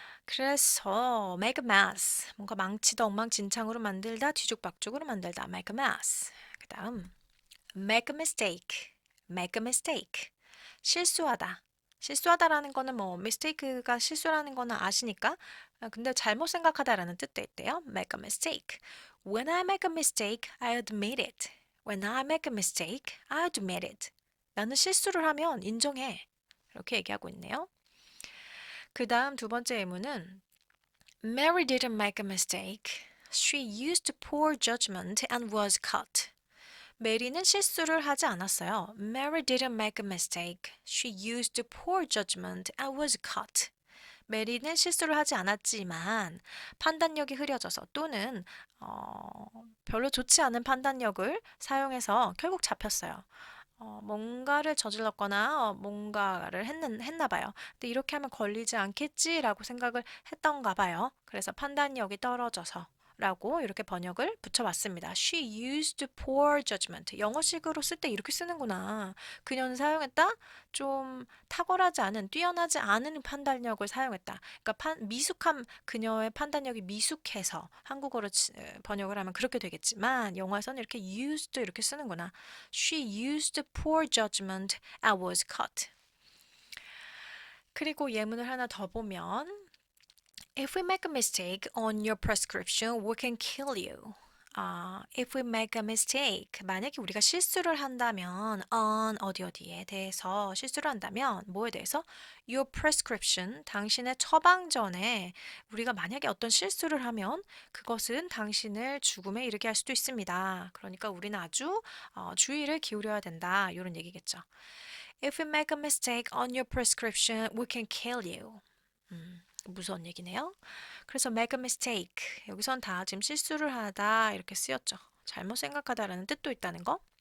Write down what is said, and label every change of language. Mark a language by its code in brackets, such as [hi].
[ko] 그래서 make a mess, 뭔가 망치다 엉망진창으로 만들다, 뒤죽박죽으로 만들다, make a mess. 그 다음 [en] make a mistake, make a mistake. [ko] 실수하다. 실수하다라는 거는 뭐 mistake가 실수라는 거는 아시니까 근데 잘못 생각하다라는 뜻도 있대요. [en] make a mistake. When I make a mistake, I admit it. When I make a mistake, I admit it. [ko] 나는 실수를 하면 인정해. 이렇게 얘기하고 있네요. 그 다음 두 번째 예문은 [en] Mary didn't make a mistake. She used poor judgment and was caught. [ko] 메리는 실수를 하지 않았어요. [en] Mary didn't make a mistake. She used poor judgment and was caught. [ko] 메리는 실수를 하지 않았지만 판단력이 흐려져서 또는 별로 좋지 않은 판단력을 사용해서 결국 잡혔어요. 뭔가를 저질렀거나 뭔가를 했나 봐요. 근데 이렇게 하면 걸리지 않겠지라고 생각을 했던가 봐요. 그래서 판단력이 떨어져서 라고 이렇게 번역을 붙여봤습니다. [en] She used poor judgment. [ko] 영어식으로 쓸 때 이렇게 쓰는구나. 그녀는 사용했다? 좀 탁월하지 않은, 뛰어나지 않은 판단력을 사용했다. 그러니까 미숙함, 그녀의 판단력이 미숙해서 한국어로 번역을 하면 그렇게 되겠지만 영어에서는 이렇게 used 이렇게 쓰는구나. [en] She used poor judgment and was caught. [ko] 그리고 예문을 하나 더 보면 [en] If we make a mistake on your prescription, we can kill you. If we make a mistake, [ko] 만약에 우리가 실수를 한다면 on 어디에 대해서 실수를 한다면 뭐에 대해서? [en] Your prescription, [ko] 당신의 처방전에 우리가 만약에 어떤 실수를 하면 그것은 당신을 죽음에 이르게 할 수도 있습니다. 그러니까 우리는 아주 주의를 기울여야 된다. 이런 얘기겠죠. [en] If we make a mistake on your prescription, we can kill you. [ko] 무서운 얘기네요. 그래서 make a mistake. 여기선 다 지금 실수를 하다 이렇게 쓰였죠. 잘못 생각하다라는 뜻도 있다는 거.